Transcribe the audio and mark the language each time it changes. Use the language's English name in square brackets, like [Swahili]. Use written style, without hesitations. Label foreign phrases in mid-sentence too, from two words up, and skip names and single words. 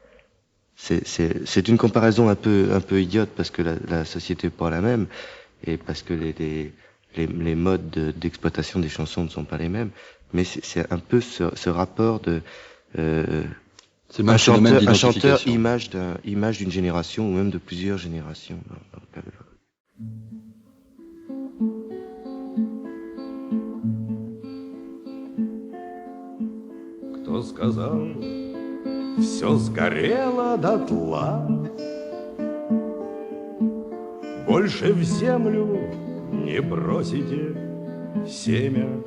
[French] C'est une comparaison un peu idiote parce que la société n'est pas la même et parce que les modes d'exploitation des chansons ne sont pas les mêmes, mais c'est un peu ce rapport de C'est un chanteur image d'une génération ou même de plusieurs générations. Dans le cas de... [Russian] Кто сказал, все сгорело дотла, больше в землю не бросите семя.